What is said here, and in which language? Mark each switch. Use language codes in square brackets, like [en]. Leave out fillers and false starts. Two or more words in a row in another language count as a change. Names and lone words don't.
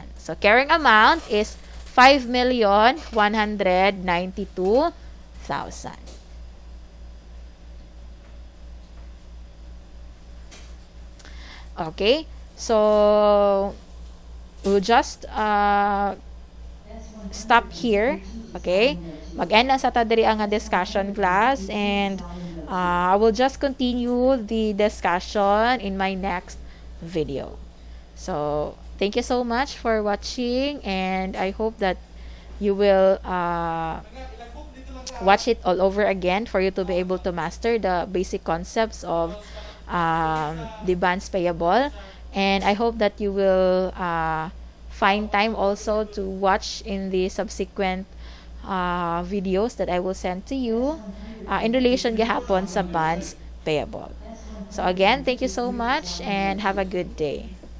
[en] So carrying amount is 5,192,000. Okay, so we'll just stop here. Okay, [hil] mag-end na sa ta diri ang [en] discussion class, and I will just continue the discussion in my next video. So thank you so much for watching, and I hope that you will watch it all over again for you to be able to master the basic concepts of the bonds payable. And I hope that you will find time also to watch in the subsequent videos that I will send to you in relation [hil] gahapon sa [en] bonds payable. So again, thank you so much and have a good day.